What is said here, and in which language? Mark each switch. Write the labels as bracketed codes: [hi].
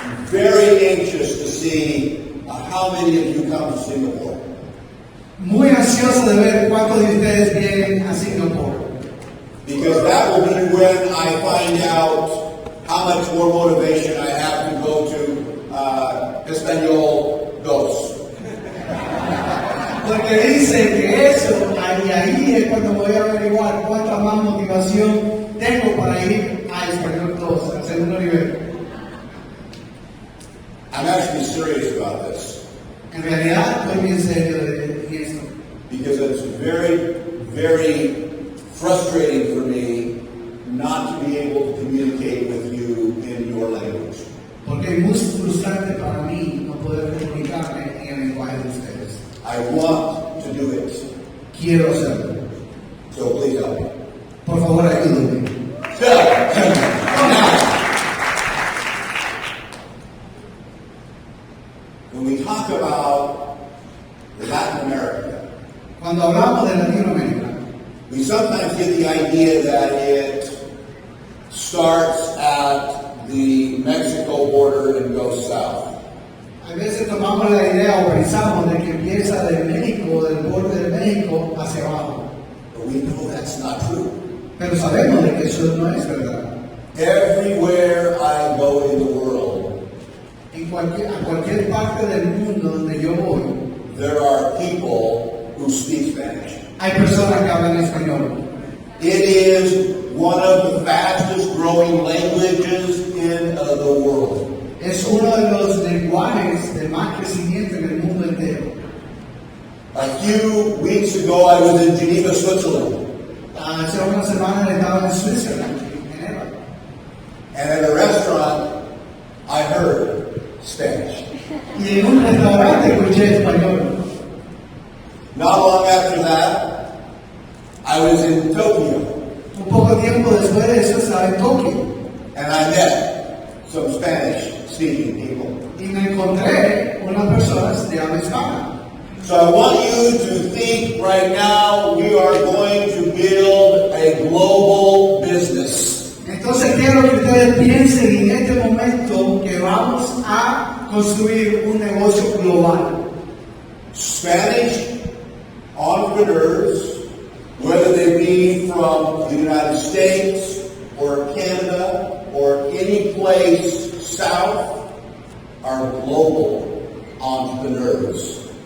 [en] Very anxious to see how many of you come to Singapore. [es] muy ansioso de ver cuántos de ustedes vienen a Singapur. [en] Because that will be when I find out how much more motivation I have to go to Español 2. [es] Porque dice que eso, ahí es cuando voy a averiguar cuánta más motivación tengo para ir a Español 2, al segundo nivel. [en] I'm actually serious about this. [es] En realidad, estoy bien serio de esto. [en] Because it's very, very frustrating for me not to be able to communicate with you in your language. [es] Porque es muy frustrante para mí no poder comunicarme en el lenguaje de ustedes. [en] I want to do it. [es] Quiero hacerlo. [en] So please help me. [es] Por favor, ayúdenme. [en] So, now, when we talk about Latin America, [es] Cuando hablamos de Latinoamérica, [en] we sometimes get the idea that it starts at the Mexico and goes south. [es] A veces tomamos la idea o pensamos de que empieza del México, del borde de México hacia abajo. [en] But we know that's not true. [es] Pero sabemos de que eso no es verdad. [en] Everywhere I go in the world, [es] A cualquier parte del mundo donde yo voy, [en] there are people who speak Spanish. [es] hay personas que hablan español. [en] It is one of the fastest growing languages in the world. [es] Es uno de los lenguajes de más crecimiento en el mundo entero. [en] A few weeks ago, I was in Geneva, Switzerland, [es] Hace unas semanas estaba en Suiza, en Ginebra, [en] and at a restaurant, I heard Spanish. [es] y en un restaurante escuché español. [en] Not long after that, I was in Tokyo, [es] Un poco tiempo después de eso estaba en Tokio [en] and I met some Spanish-speaking people. [es] y me encontré unas personas de habla hispana. [en] So I want you to think right now we are going to build a global business. [es] Entonces quiero que ustedes piensen en este momento que vamos a construir un negocio global. [en] Spanish entrepreneurs, whether they be from the United States or Canada or any place south, are global entrepreneurs.